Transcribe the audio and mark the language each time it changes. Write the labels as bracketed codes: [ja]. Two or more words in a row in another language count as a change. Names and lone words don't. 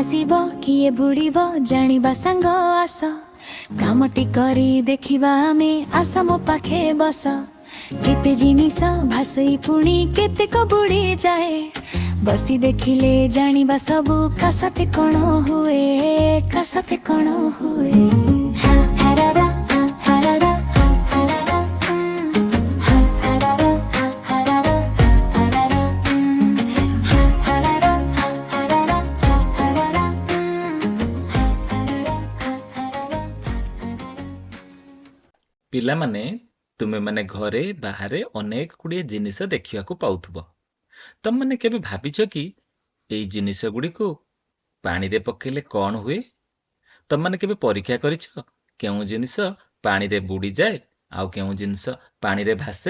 [or] ଭାସିବ କି ବୁଡ଼ିବ ଜାଣିବା ସାଙ୍ଗ ଆସ କାମଟି କରି ଦେଖିବା ଆମେ ଆସ ମୋ ପାଖେ ବସ କେତେ ଜିନିଷ ଭାସଇ ପୁଣି କେତେକ ବୁଡ଼ି ଯାଏ ବସି ଦେଖିଲେ ଜାଣିବା ସବୁ କା ସାଥେ କଣ ହୁଏ କା ସାଥେ କଣ ହୁଏ ହା ହାରାରା ହା ହାରାରା ହା ହାରାରା ହା ହାରାରା ହା ହାରାରା ହା ହାରାରା ହା ହାରାରା ହା ହାରାରା ହା ହାରାରା ହା ହାରାରା ହା ହାରାରା। ପିଲାମାନେ ତୁମେମାନେ ଘରେ ବାହାରେ ଅନେକ ଗୁଡ଼ିଏ ଜିନିଷ ଦେଖିବାକୁ ପାଉଥିବ। ତମମାନେ କେବେ ଭାବିଛ କି ଏଇ ଜିନିଷ ଗୁଡ଼ିକୁ ପାଣିରେ ପକେଇଲେ କଣ ହୁଏ? ତମମାନେ କେବେ ପରୀକ୍ଷା କରିଛ କେଉଁ ଜିନିଷ ପାଣିରେ ବୁଡ଼ିଯାଏ ଆଉ କେଉଁ ଜିନିଷ ପାଣିରେ ଭାସେ?